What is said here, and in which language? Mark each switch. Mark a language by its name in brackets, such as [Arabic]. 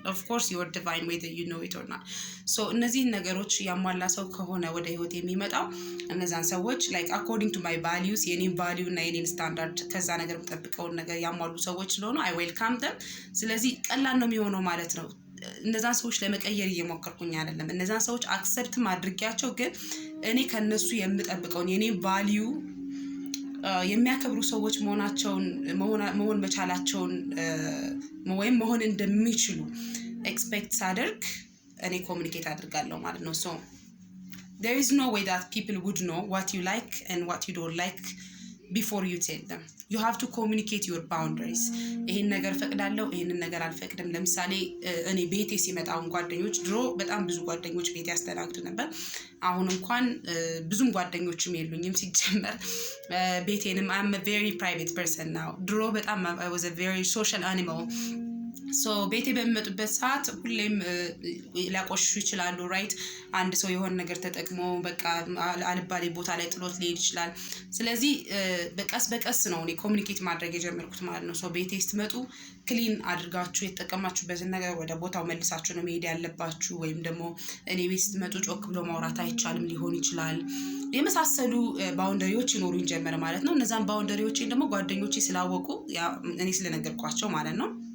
[English] Of course you are divine whether you know it or not. [Amharic] So እነዚህ ነገሮች ያሟላ ሰው ከሆነ ወደ ህይወት የሚመጣው እነዛን ሰዎች [English] like according to my values [Amharic] የኔን value እና የኔን standard ከዛ ነገር የምጠብቀውን ነገር ያሟሉ ሰዎች ስለሆኑ [English] I welcome them። [Amharic] ስለዚህ ቀላል ነው የሚሆነው ማለት ነው። እነዛን ሰዎች ለመቀየር እየሞከርኩኝ አይደለም። እነዛን ሰዎች አክሰፕት ማድረጊያቸው ግን እኔ ከነሱ የምጠብቀውን የኔን value የሚያከብሩ ሰዎች መሆን መቻላቸውን ወይም መሆን እንደሚችሉ ኤክስፔክት ሳደርግ እኔ ኮሙኒኬት አድርጋለሁ ማለት ነው። [English] So there is no way that people would know what you like and what you don't like before you tell them. You have to communicate your boundaries. [Amharic] ይሄን ነገር ፈቅዳለሁ፣ ይሄንን ነገር አልፈቅድም። ለምሳሌ እኔ ቤቴ ሲመጣውን ጓደኞች ድሮ በጣም ብዙ ጓደኞች ቤቴ ያስተናግድ ነበር። አሁን እንኳን ብዙም ጓደኞችም የሉኝም ሲጀመር ቤቴንም [English] I'm a very private person now. [Amharic] ድሮ በጣም [English] I was a very social animal. [Amharic] So ቤቴ በሚመጡበት ሰዓት ሁሌም ሊያቆሽሹ ይችላሉ ራይት። አንድ ሰው የሆነ ነገር ተጠቅሞ በቃ አልባሌ ቦታ ላይ ጥሎት ሊሄድ ይችላል። ስለዚህ በቀስ ነው እኔ ኮሙኒኬት ማድረግ የጀመርኩት ማለት ነው። ሶ ቤቴ ስትመጡ ክሊን አድርጋችሁ የተጠቀማችሁበትን ነገር ወደ ቦታው መልሳችሁ ነው መሄድ ያለባችሁ። ወይም ደግሞ እኔ ቤት ስትመጡ ጮክ ብሎ ማውራት አይቻልም ሊሆን ይችላል። የመሳሰሉ ባውንደሪዎች ይኖሩኝ ጀመረ ማለት ነው። እነዛን ባውንደሪዎችን ደግሞ ጓደኞቼ ስላወቁ እኔ ስለነገርኳቸው ማለት ነው